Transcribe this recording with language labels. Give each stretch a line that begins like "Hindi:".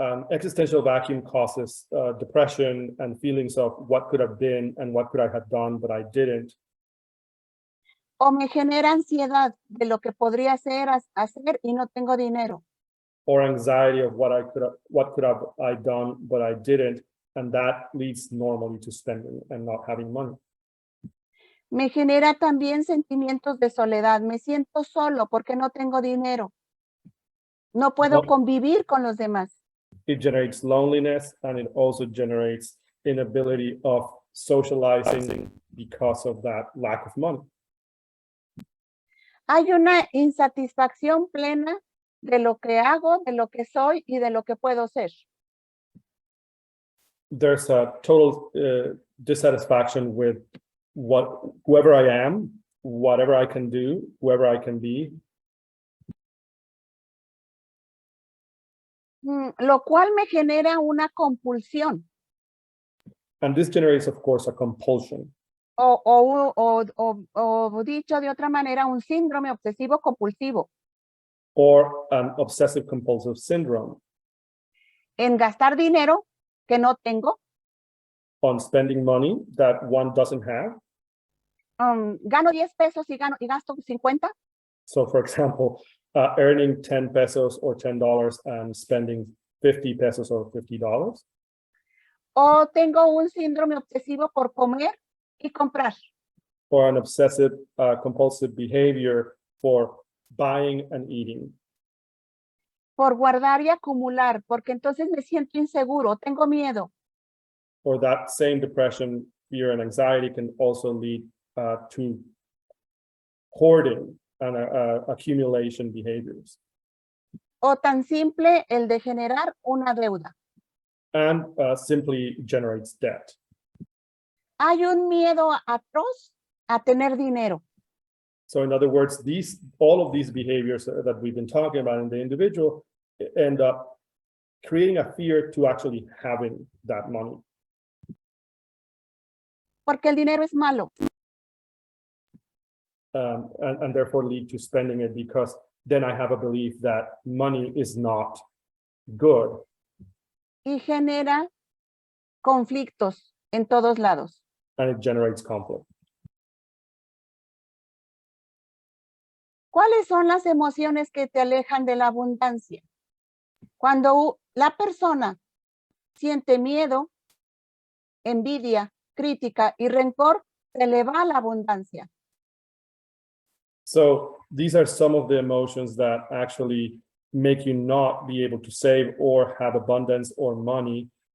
English: Existential vacuum causes depression and feelings of what could have been and what could I have done, but I didn't.
Spanish: O me genera ansiedad de lo que podría hacer y no tengo dinero.
English: Or anxiety of what could have I done, but I didn't, and that leads normally to spending and not having money.
Spanish: Me genera también sentimientos de soledad. Me siento solo porque no tengo dinero. No puedo convivir con los demás.
English: It generates loneliness, and it also generates inability of socializing because of that lack of money.
Spanish: Hay una insatisfacción plena de lo que hago, de lo que soy y de lo que puedo ser.
English: There's a total dissatisfaction with whoever I am, whatever I can do, whoever I can be.
Spanish: Lo cual me genera una compulsión.
English: And this generates, of course, a compulsion.
Spanish: O dicho de otra manera, un síndrome obsesivo compulsivo.
English: Or an obsessive compulsive syndrome.
Spanish: En gastar dinero que no tengo.
English: On spending money that one doesn't have.
Spanish: gano 10 pesos y gasto 50.
English: So for example, earning 10 pesos or $10 and spending 50 pesos or $50.
Spanish: O tengo un síndrome obsesivo por comer y comprar.
English: Or an obsessive compulsive behavior for buying and eating.
Spanish: Por guardar y acumular, porque entonces me siento inseguro, tengo miedo.
English: Or that same depression, fear, and anxiety can also lead to hoarding and accumulation behaviors.
Spanish: O tan simple el de generar una deuda.
English: And simply generates debt.
Spanish: Hay un miedo atroz a tener dinero.
English: So in other words, all of these behaviors that we've been talking about in the individual end up creating a fear to actually having that money.
Spanish: Porque el dinero es malo.
English: And therefore lead to spending it, because then I have a belief that money is not good.
Spanish: Y genera conflictos en todos lados.
English: And it generates conflict.
Spanish: ¿Cuáles son las emociones que te alejan de la abundancia? Cuando la persona siente miedo, envidia, crítica y rencor, se le va la abundancia.
English: So these are some of the emotions that actually make you not be able to save or have abundance or money.